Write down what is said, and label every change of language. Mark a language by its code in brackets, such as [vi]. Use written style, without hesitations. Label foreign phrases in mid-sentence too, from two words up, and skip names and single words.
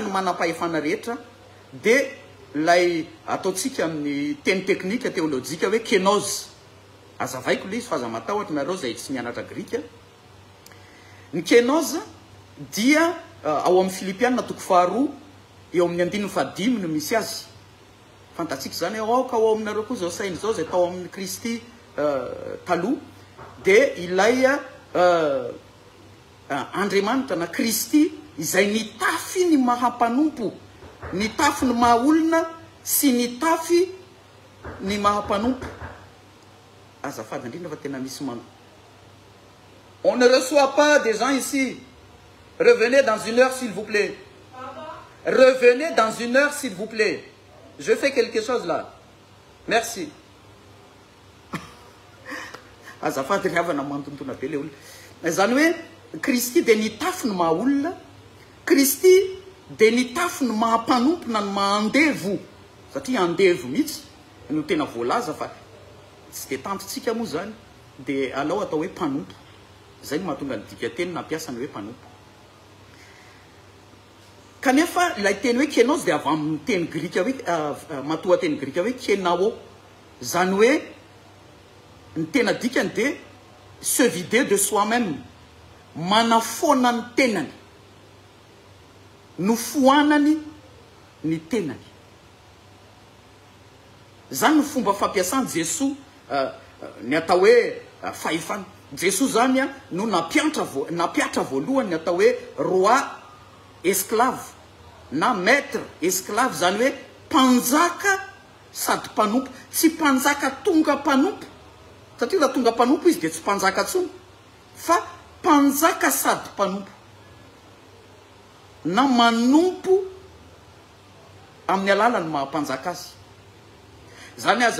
[mg] ny manam-pahefana rehetra de lay ataotsika amin'ny teny teknika teolojika hoe kenos azavaiko le izy fa aza matahotra nareo zay tsy mianatra grika ny kenos dia ao amin'ny Filipianina toko faharoa eo amin'ny 15 no misy azy fantatsika zany aoka ao aminareo koa zao sainy zao zay tao amin'ny Kristy taloha de ilay Andriamanitra na Kristy izay nitafy ny mahampanompo nitafy ny mahaolona sy nitafy ny mahampanompo azafady indrindra fa tena misy [fr] on ne reçoit pas des gens ici. Revenez dans une heure s'il vous plaît. Revenez dans une heure s'il vous plaît. Je fais quelque chose là. Merci. [mg] Azafady riavana mantontona be le olona zany hoe Kristy de nitafy ny mahaolona Kristy de nitafy ny mahampanompona ny mahandevo satria andevo mihitsy no tena voalaza fa tsy de tantotsika moa zany de alao atao hoe mpanompo zay no mahatonga ny dikateny nampiasa ny hoe mpanompo kanefa ilay teny hoe kenos de avy amin'ny teny grika hoe matoa teny grika hoe kenao zany hoe ny tena dikany de [fr] se vider de soi-même [mg] manafona ny tenany no foanany ny tenany zany no fomba fampiasany Jesosy ny atao hoe fahefana Jesosy zany no napiatra voalohany ny atao hoe [fr] roi esclave [mg] na [fr] maître esclave [mg] zany hoe mpanjaka sady mpanompo tsy mpanjaka tonga mpanompo satria raha tonga mpanompo izy de tsy mpanjaka tsony fa mpanjaka sady mpanompo na manompo amin'ny alalany mahampanjaka azy zany aza